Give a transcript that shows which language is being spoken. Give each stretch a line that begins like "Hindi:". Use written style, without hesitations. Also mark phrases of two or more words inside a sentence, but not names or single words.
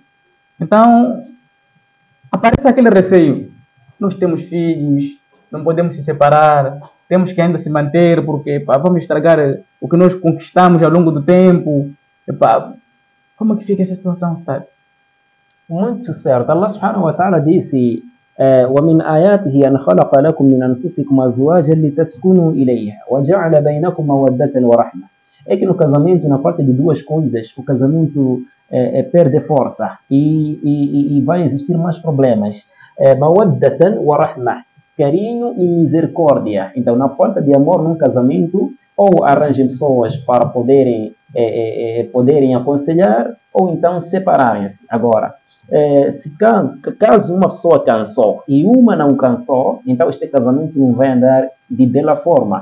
Portuguese: Então, aparece aquele receio. Nós temos filhos, não podemos se separar, temos que ainda se manter, porque vamos estragar o que nós conquistamos ao longo do tempo. Como que fica essa situação, Ustad? Muito certo.
Arabic: الله سبحانه وتعالى disse: وَمِنْ آيَاتِهِ أَنْ خَلَقَ لَكُم مِّنْ أَنفُسِكُمْ أَزْوَاجًا لِتَسْكُنُوا إِلَيْهَا وَجَعَلَ بَيْنَكُمْ مَوَدَّةً وَرَحْمَةً.
Portuguese: É que no casamento, na parte de duas coisas, o casamento perde força e vai existir mais problemas.
Arabic: مَوَدَّةً وَرَحْمَةً,
Portuguese: carinho e misericórdia. Então, na falta de amor num casamento, ou arranjem pessoas para poderem aconselhar, ou então separarem-se. Agora, caso uma pessoa cansou e uma não cansou, então este casamento não vai andar de bela forma.